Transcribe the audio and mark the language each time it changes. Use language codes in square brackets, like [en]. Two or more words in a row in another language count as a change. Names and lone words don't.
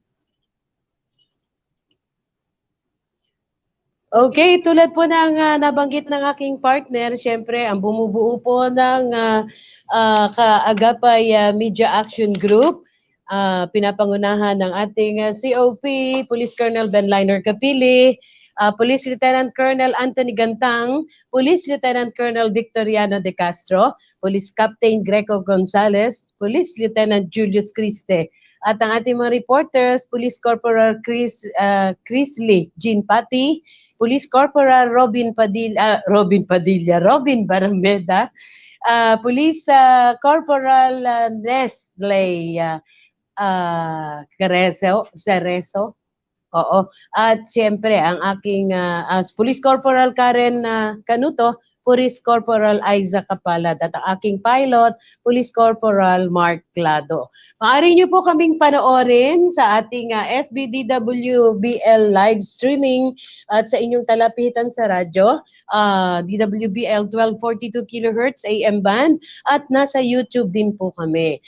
[tl] Okay, tulad po ng nabanggit ng aking partner, syempre ang bumubuo po ng Kaagapay Media Action Group, pinapangunahan ng ating COP, Police Colonel Benliner Capili, Police Lieutenant Colonel Anthony Gantang, Police Lieutenant Colonel Victoriano De Castro, Police Captain Greco Gonzales, Police Lieutenant Julius Criste, at ang ating mga reporters, Police Corporal Chris Lee, Jean Pati, Police Corporal Robin Barameda, Police Corporal Nestle Cerezo. Oo. At siyempre, ang aking Police Corporal Karen Canuto, Police Corporal Aiza Kapalad, at ang aking pilot, Police Corporal Mark Clado. Maaari niyo po kaming panoorin sa ating FBDWBL [en] live streaming [tl] at sa inyong talapitan sa radyo, DWBL 1242 kHz AM band, at nasa YouTube din po kami.